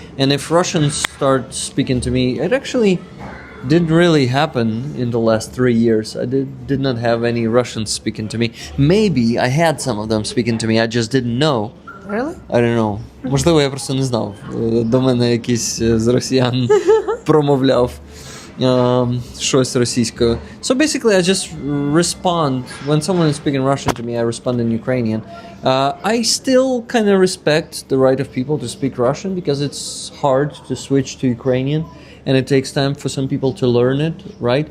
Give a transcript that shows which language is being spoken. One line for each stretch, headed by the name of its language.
English: And if Russians start speaking to me, it actually didn't really happen in the last 3 years. I did not have any Russians speaking to me. Maybe I had some of them speaking to me, I just didn't know. Really? I don't know.
Ukrainian: Можливо, я просто не знав. До мене якийсь з росіян промовляв. щось російською.
English: So basically I just respond when someone is speaking Russian to me. I respond in Ukrainian. I still kind of respect the right of people to speak Russian because it's hard to switch to Ukrainian and it takes time for some people to learn it, right?